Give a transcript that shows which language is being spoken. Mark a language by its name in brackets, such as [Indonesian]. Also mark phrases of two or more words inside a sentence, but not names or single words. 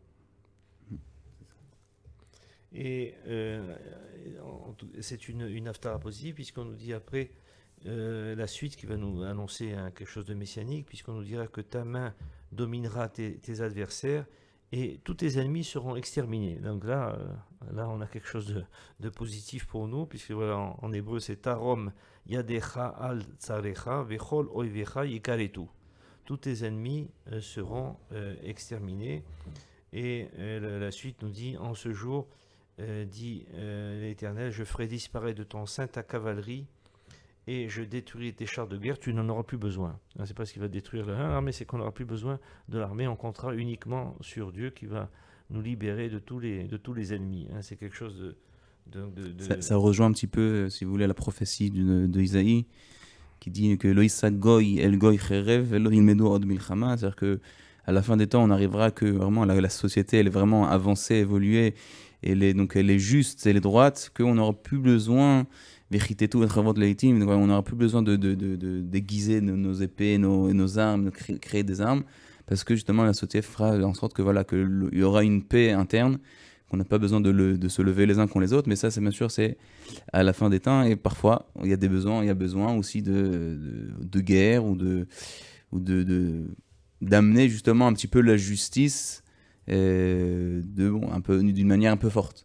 [French] Et c'est une haftara positive, puisqu'on nous dit après la suite qui va nous annoncer quelque chose de messianique, puisqu'on nous dira que ta main dominera tes adversaires et tous tes ennemis seront exterminés. Donc là on a quelque chose de positif pour nous, puisque voilà, en hébreu c'est [Hebrew] תרום ידך על צריך וכל איביך יכרתו. [French] Tous tes ennemis seront exterminés. Et la suite nous dit: en ce jour, dit l'Éternel, je ferai disparaître de ton sein ta cavalerie et je détruirai tes chars de guerre, tu n'en auras plus besoin. C'est pas ce qui va détruire l'armée, c'est qu'on n'aura plus besoin de l'armée, on comptera uniquement sur Dieu qui va nous libérer de tous les ennemis. C'est quelque chose Ça rejoint un petit peu, si vous voulez, la prophétie de Isaïe, qui dit que [Hebrew] לא ישא גוי אל גוי חרב ולא ילמדו עוד מלחמה, [French] c'est-à-dire que à la fin des temps, on arrivera que vraiment la société elle est vraiment avancée, évoluée, et donc elle est juste, elle est droite, qu'on n'aura plus besoin on n'aura plus besoin de déguiser nos épées, nos armes, de créer des armes, parce que justement la société fera en sorte que voilà, qu'il y aura une paix interne, qu'on n'a pas besoin de se lever les uns contre les autres, mais ça c'est bien sûr c'est à la fin des temps, et parfois il y a besoin aussi de guerre ou d'amener justement un petit peu la justice un peu d'une manière un peu forte.